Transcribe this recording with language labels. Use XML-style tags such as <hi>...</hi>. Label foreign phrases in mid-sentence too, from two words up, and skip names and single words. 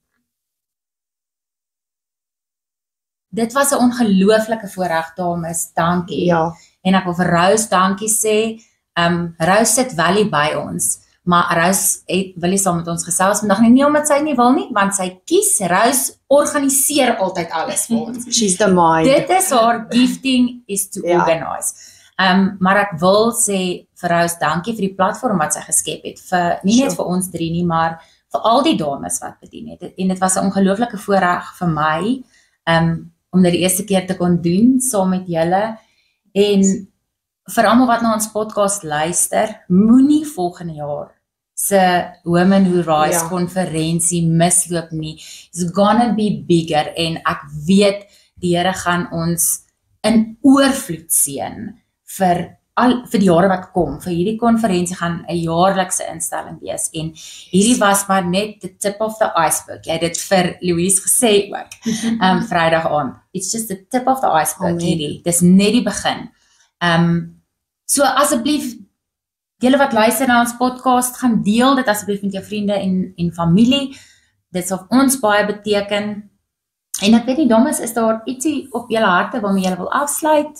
<af>Dit was 'n ongelooflike voorreg, dames. Dankie. Ja. En ek wil vir Rose dankie sê. Rose sit wel hier by ons, maar Rose wil nie saam met ons gesels vandag nie omdat sy nie wil nie, want sy kies. Rose organiseer altyd alles vir ons.</af> <en>She's the mind.</en> <af>Dit is haar</af> <en>gifting is to organize.</en> <af>Maar ek wil sê vir Rose dankie vir die platform wat sy geskep het, nie net vir ons drie nie, maar vir al die dames wat bedien het. En dit was 'n ongelooflike voorreg vir my om dit die eerste keer te kon doen saam met julle. En vir almal wat na ons podcast luister, moenie volgende jaar se Women Who Rise konferensie misloop nie.</af> <en>It's gonna be bigger</en> <af>en ek weet die Here gaan ons in oorvloed seën vir die jare wat kom. Vir hierdie konferensie gaan 'n jaarlikse instelling wees en hierdie was maar net</af> <en>the tip of the iceberg.</en> <af>Jy het dit vir Louise gesê ook. Vrydag aand.</af> <en>It's just the tip of the iceberg hierdie.</en> <af>Dis net die begin. So asseblief julle wat luister na ons podcast, gaan deel dit asseblief met jou vriende en familie. Dit sal ons baie beteken. En ek weet nie, dames, is daar ietsie op julle harte waarmee julle wil afsluit?</af>